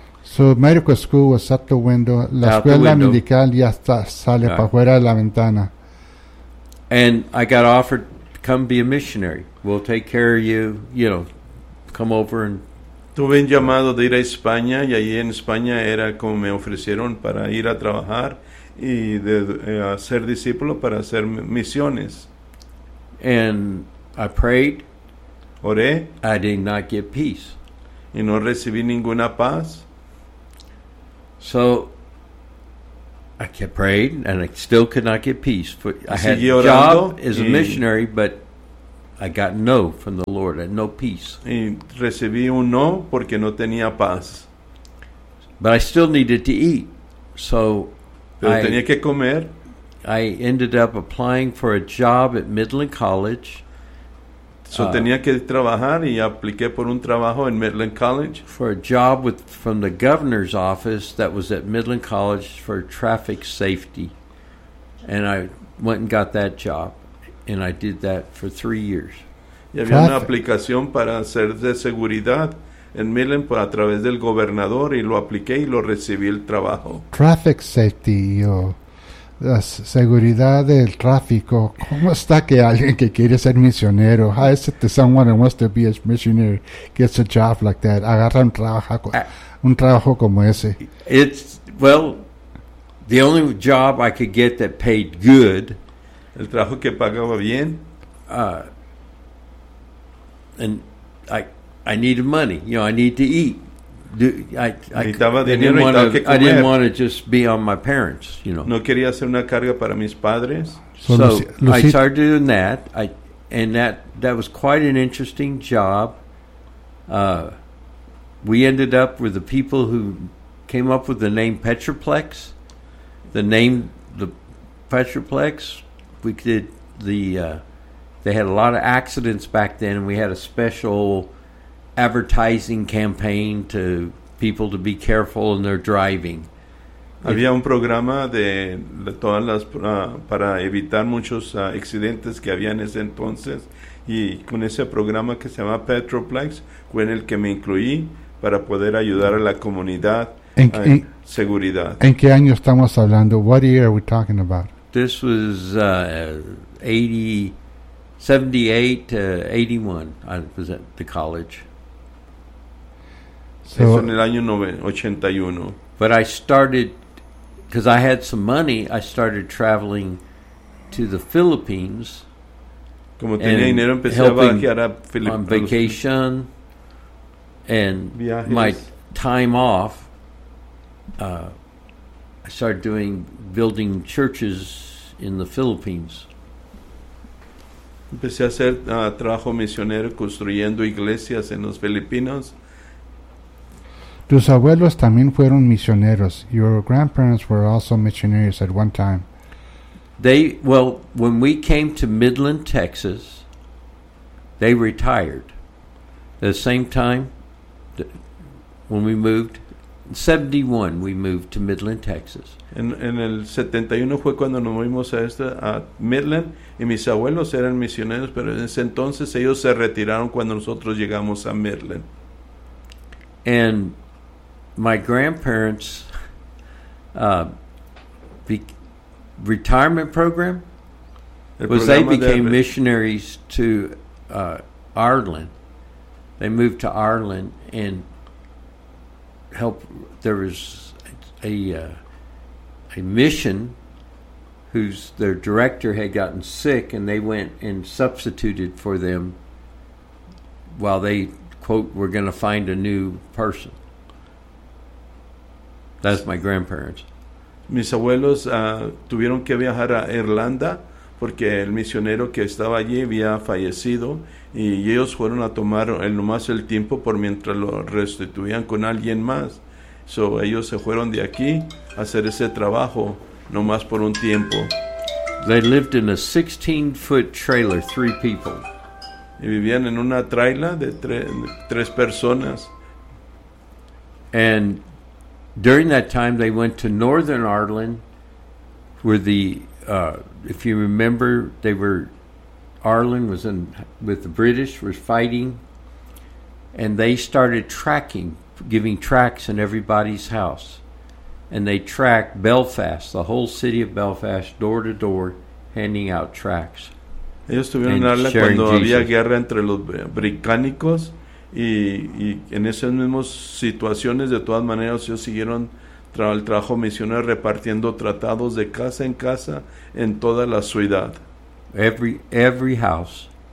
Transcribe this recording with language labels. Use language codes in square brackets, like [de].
[en] So medical school was out the window. [es] La escuela medical ya sale para fuera de la ventana. [en] And I got offered, come be a missionary. We'll take care of you, you know. Come over and. [es] Tuve un llamado de ir a España y allí en España era como me ofrecieron para ir a trabajar y de hacer discípulo para hacer misiones. [en] And I prayed. [es] Oré. [en] I did not get peace. [es] Y no recibí ninguna paz. [en] So I kept praying and I still could not get peace. I had a job as a missionary, but I got no from the Lord, and no peace. [es] Y recibí un no porque no tenía paz. [en] But I still needed to eat, so. [es] Pero tenía que comer. [en] I ended up applying for a job at Midland College. [es] So tenía que trabajar y apliqué por un trabajo en Midland College. [en] For a job from the governor's office that was at Midland College for traffic safety, and I went and got that job. And I did that for 3 years. [es] Y había una aplicación para hacer de seguridad en Midland por a través del gobernador y lo apliqué y lo recibí el trabajo. [en] Traffic safety, [es] la seguridad del tráfico. ¿Cómo está que alguien que quiere ser misionero? [en] How is it that someone who wants to be a missionary gets a job like that? [es] Agarra un trabajo como ese. [en] It's, the only job I could get that paid good. [es] El trabajo que pagaba bien. [en] And I needed money. You know, I need to eat. I didn't want to just be on my parents, you know. [es] No quería hacer una carga para mis padres. [en] So I started doing that. That was quite an interesting job. We ended up with the people who came up with the name Petroplex. They had a lot of accidents back then, and we had a special advertising campaign to people to be careful in their driving. [es] Había un programa de todas las para evitar muchos accidentes que había en ese entonces, y con ese programa que se llama Petroplex fue en el que me incluí para poder ayudar a la comunidad en seguridad. ¿En qué año estamos hablando? [en] What year are we talking about? This was 78 to 81. I was at the college. [es] So, eso en el año 81. [en] But I started, because I had some money, I started traveling to the Philippines. [es] Como tenía dinero, empecé a viajar a [en] Filipinas. On vacation and [es] viajes. [en] My time off, I started doing building churches in the Philippines. [es] Empecé a hacer trabajo misionero construyendo iglesias en los Filipinos. Tus abuelos también fueron misioneros. [en] Your grandparents were also missionaries at one time. When we came to Midland, Texas, they retired. At the same time, when we moved, in 71, we moved to Midland, Texas. [es] En el 71 fue cuando nos movimos a Midland, y mis abuelos eran misioneros, pero en ese entonces ellos se retiraron cuando nosotros llegamos a Midland. [en] And my grandparents, retirement program, was they became missionaries to Ireland. They moved to Ireland and helped. There was a mission whose their director had gotten sick, and they went and substituted for them while they, quote, were going to find a new person. That's my grandparents. [es] Mis abuelos tuvieron que viajar a Irlanda porque el misionero que estaba allí había fallecido, y ellos fueron a tomar el tiempo por mientras lo restituían con alguien más. So ellos se fueron de aquí a hacer ese trabajo nomás por un tiempo. [en] They lived in a 16-foot trailer, 3 people. [es] Y vivían en una trailer de 3 personas. [en] And during that time, they went to Northern Ireland, where the, if you remember, Ireland was in with the British, was fighting, and they started tracking, giving tracks in everybody's house. And they tracked Belfast, the whole city of Belfast, door to door, handing out tracts. [es] Ellos estuvieron en Ireland cuando había guerra entre los británicos. Y en esas mismas situaciones, de todas maneras, ellos siguieron el trabajo misionero repartiendo tratados de casa en casa en toda la ciudad. [en] Every house.